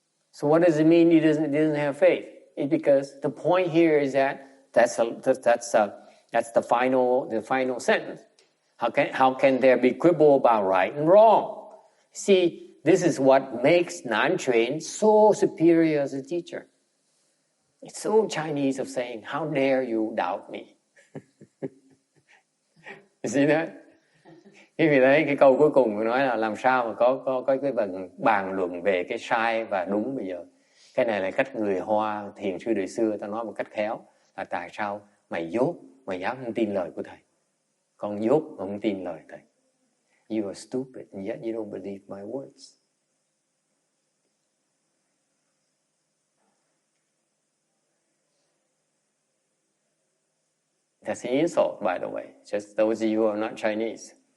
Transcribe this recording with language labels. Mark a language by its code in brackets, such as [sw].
[en] So what does it mean he doesn't have faith? It's because the point here is that that's the final sentence. How can there be quibble about right and wrong? See, this is what makes non-trained so superior as a teacher. It's so Chinese of saying, how dare you doubt me? You see that? [vi] Quý vị thấy cái câu cuối cùng của nói là làm sao mà có cái bàn luận về cái sai và đúng bây giờ. Cái này là cách người Hoa thiền sư đời xưa ta nói một cách khéo là tại sao mày dốt, mày dám không tin lời của thầy. Con dốt mà không tin lời thầy. [en] You are stupid and yet you don't believe my words. That's an insult, by the way. Just those of you who are not Chinese.